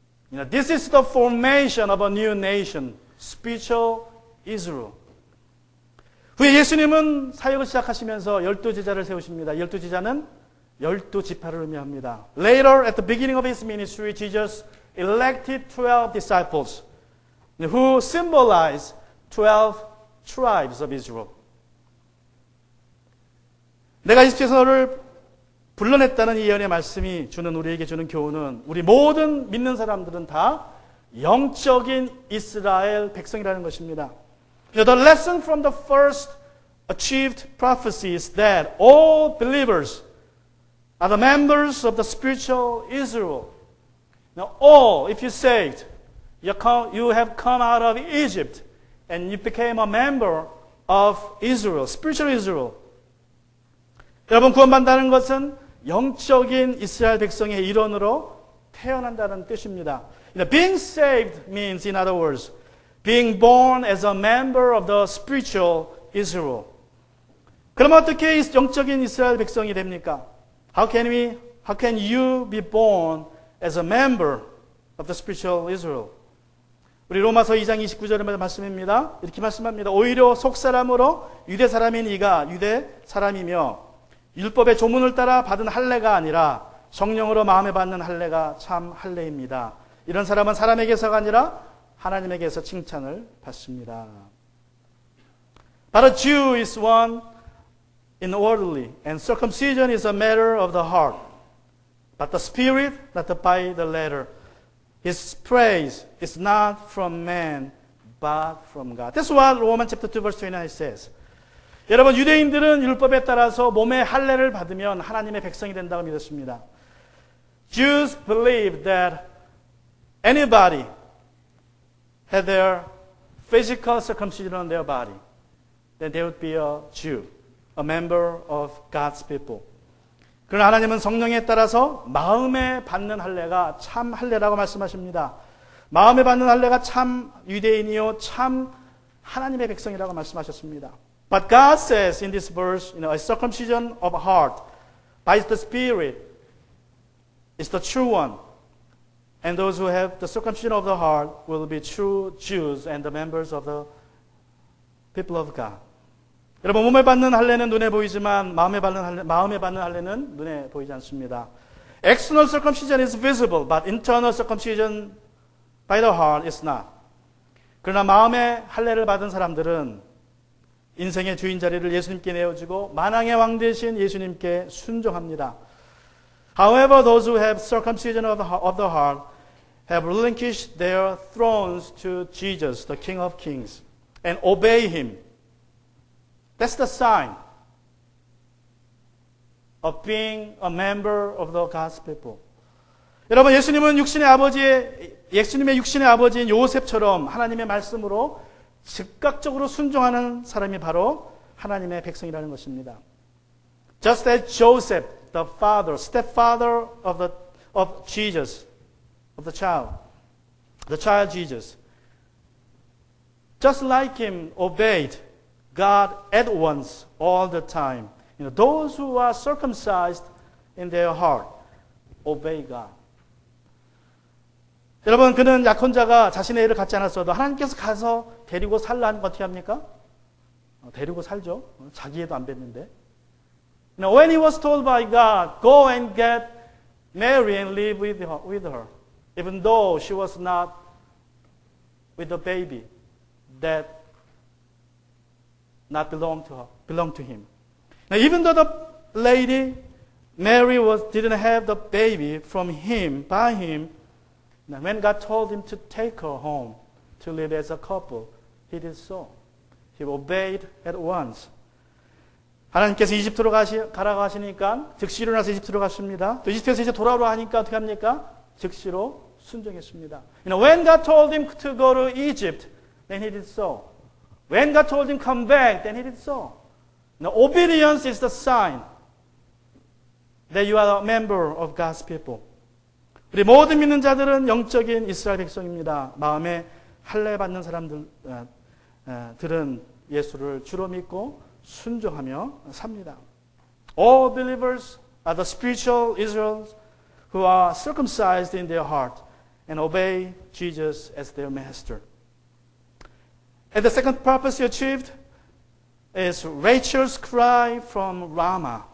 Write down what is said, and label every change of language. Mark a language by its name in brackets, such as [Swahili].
[English] This is the formation of a new nation, spiritual Israel. [Korean] 후에 예수님은 사역을 시작하시면서 12제자를 세우십니다. 12제자는 12지파를 의미합니다. [English] Later, at the beginning of his ministry, Jesus elected 12 disciples who symbolize 12 tribes of Israel. [Korean] 내가 이스라엘을 불러냈다는 이 예언의 말씀이 주는 우리에게 주는 교훈은 우리 모든 믿는 사람들은 다 영적인 이스라엘 백성이라는 것입니다. [English] The lesson from the first achieved prophecy is that all believers are the members of the spiritual Israel. Now, all, if you saved, you have come out of Egypt and you became a member of Israel, spiritual Israel. [Korean] 여러분, 구원받는다는 것은 영적인 이스라엘 백성의 일원으로 태어난다는 뜻입니다. [English] Being saved means, in other words, being born as a member of the spiritual Israel. [Korean] 그러면 어떻게 영적인 이스라엘 백성이 됩니까? [English] How can you be born as a member of the spiritual Israel? [Korean] 우리 로마서 2장 29절의 말씀입니다. 이렇게 말씀합니다. 오히려 속사람으로 유대 사람인 이가 유대 사람이며 율법의 조문을 따라 받은 할례가 아니라 성령으로 마음에 받는 할례가 참 할례입니다. 이런 사람은 사람에게서가 아니라 하나님에게서 칭찬을 받습니다. [English] But a Jew is one inwardly, and circumcision is a matter of the heart, but the spirit, not by the letter. His praise is not from man, but from God. That's what Romans chapter 2 verse 29 says. [Korean] 여러분, 유대인들은 율법에 따라서 몸의 할례를 받으면 하나님의 백성이 된다고 믿었습니다. [English] Jews believed that anybody had their physical circumcision on their body, then they would be a Jew, a member of God's people. [Korean] 그러나 하나님은 성령에 따라서 마음에 받는 할례가 참 할례라고 말씀하십니다. 마음에 받는 할례가 참 유대인이요 참 하나님의 백성이라고 말씀하셨습니다. [English] But God says in this verse, a circumcision of heart by the Spirit is the true one. And those who have the circumcision of the heart will be true Jews and the members of the people of God. [Korean] 여러분, 몸에 받는 할례는 눈에 보이지만 마음에 받는 할례는 눈에 보이지 않습니다. [English] External circumcision is visible, but internal circumcision by the heart is not. [Korean] 그러나 마음의 할례를 받은 사람들은 인생의 주인 자리를 예수님께 내어주고 만왕의 왕 되신 예수님께 순종합니다. [English] However, those who have circumcision of the heart have relinquished their thrones to Jesus, the King of Kings, and obey Him. That's the sign of being a member of the God's people. [Korean] 여러분, 예수님의 육신의 아버지인 요셉처럼 하나님의 말씀으로 즉각적으로 순종하는 사람이 바로 하나님의 백성이라는 것입니다. [English] Just as Joseph, the father, stepfather of Jesus, of the child Jesus, just like him, obeyed God at once, all the time. Those who are circumcised in their heart, obey God. [Korean] 여러분, 그는 약혼자가 자신의 애를 갖지 않았어도 하나님께서 가서 데리고 살라 하는 거 어떻게 합니까? 데리고 살죠. 자기 애도 안 뵀는데. [English] When he was told by God, go and get Mary and live with her, even though she was not with the baby that not belonged to him. Now, even though the lady Mary didn't have the baby by him, when God told him to take her home to live as a couple, he did so. He obeyed at once. [Korean] 하나님께서 이집트로 가라고 하시니까 즉시 일어나서 이집트로 갔습니다. 또 이집트에서 이제 돌아오라 하니까 어떻게 합니까? 즉시로 순종했습니다. [English] When God told him to go to Egypt, then he did so. When God told him come back, then he did so. Now, obedience is the sign that you are a member of God's people. [Korean] 우리 모든 믿는 자들은 영적인 이스라엘 백성입니다. 마음에 할례 받는 사람들은 예수를 주로 믿고 순종하며 삽니다. [English] All believers are the spiritual Israels who are circumcised in their heart and obey Jesus as their master. And the second prophecy achieved is Rachel's cry from Ramah.